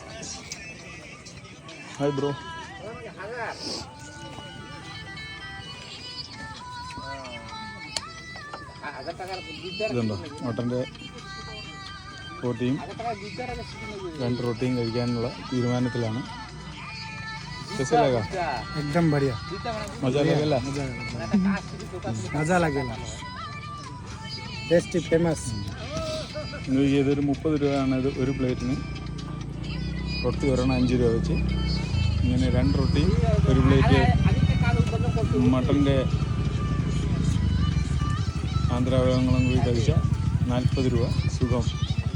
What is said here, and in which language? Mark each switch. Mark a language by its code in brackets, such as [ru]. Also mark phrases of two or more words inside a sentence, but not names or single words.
[ml] ഹായ് ബ്രോ. ഇതുണ്ടോ, മട്ടൻ്റെ റൊട്ടിയും 2 റൊട്ടിയും കഴിക്കാനുള്ള തീരുമാനത്തിലാണ്. [hi] कैसे लगा? एकदम बढ़िया, मजा लगेगा? मजा लगेगा, [en] tasty famous. [ml] ഇതൊരു 30 രൂപയാണ് ഇത് ഒരു പ്ലേറ്റിന്. റൊട്ടി ഒരെണ്ണം 5 രൂപ വെച്ച്. ഇങ്ങനെ 2 റൊട്ടി ഒരു പ്ലേറ്റ് മട്ടൻ്റെ ആന്ധ്രാവയവങ്ങളും കൂടി കഴിച്ചാൽ 40 രൂപ സുഖം.